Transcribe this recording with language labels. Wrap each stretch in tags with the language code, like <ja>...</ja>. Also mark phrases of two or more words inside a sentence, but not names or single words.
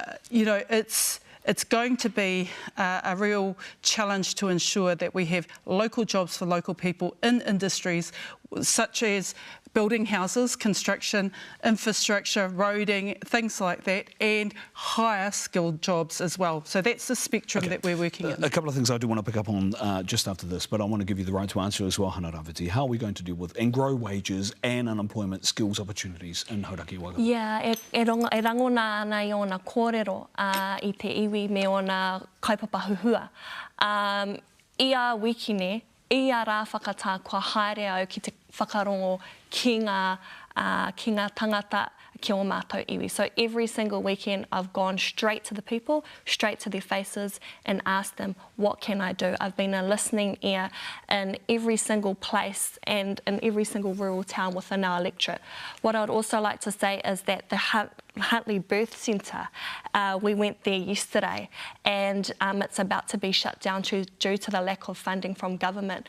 <en>So, it's going to be a real challenge to ensure that we have local jobs for local people in industries such as building houses, construction, infrastructure, roading, things like that, and higher skilled jobs as well. So that's the spectrum that we're working in. A couple of things I do want to pick up on just after this, but I want to give you the right to answer as well, Hana-Rāwhiti. How are we going to deal with and grow wages and unemployment skills opportunities in Hauraki Waikato?</en> <mi>Yeah, e rangona ana I ona kōrero I te iwi me ona kaipapa huhua. Ia wikine, ia rā whakatā kua haere au ki te whakarongo ki ngā tangata ki o mātou iwi.</mi> <en>So every single weekend I've gone straight to the people, straight to their faces and asked them, what can I do? I've been a listening ear in every single place and in every single rural town within our electorate. What I'd also like to say is that the Huntly Birth Centre, we went there yesterday and it's about to be shut down due to the lack of funding from government.</en>